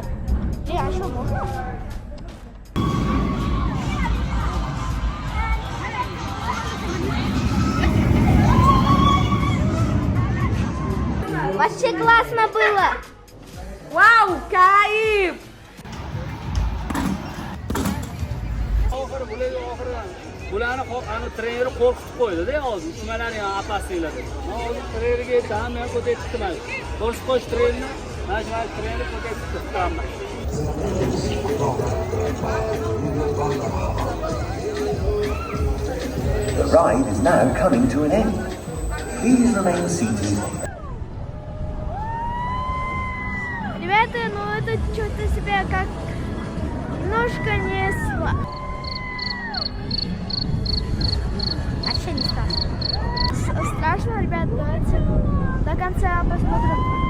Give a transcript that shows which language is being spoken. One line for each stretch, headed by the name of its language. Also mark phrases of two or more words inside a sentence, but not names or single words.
Russian: А что можно? Вообще классно было! Вау, кайф!
Uzbek: Bularni ana treneri qo'rqitib qo'ydi-da hozir. Nimalarni ham apasinglardi. Hozir treneriga aytdim, men ko'tarib chiqdim. Qo'rqitib qo'yish trenerini, mana shu treneri ko'tarib chiqdim.
English: The ride is now coming to an end. Please remain seated.
Russian: Ребята, ну это что-то себя как немножко не вообще не страшно. Страшно, ребят, давайте до конца посмотрим.